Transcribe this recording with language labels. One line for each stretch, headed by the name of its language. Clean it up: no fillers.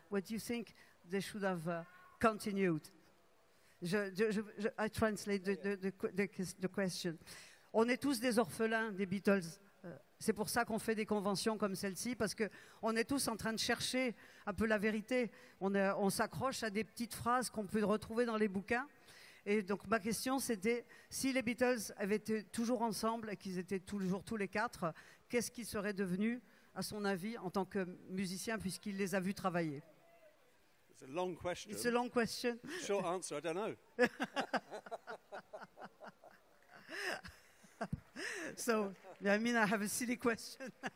English: What do you think they should have continued? I translate the question.
French: On est tous des orphelins des Beatles. C'est pour ça qu'on fait des conventions comme celle-ci, parce qu'on est tous en train de chercher un peu la vérité. On s'accroche à des petites phrases qu'on peut retrouver dans les bouquins. Et donc ma question c'était, si les Beatles avaient été toujours ensemble et qu'ils étaient toujours tous les 4, qu'est-ce qu'ils seraient devenus, à son avis, en tant que musiciens, puisqu'il les a vus travailler?
English: It's a long question. It's a long question. Short answer, I don't know. So, I mean, I have a silly question.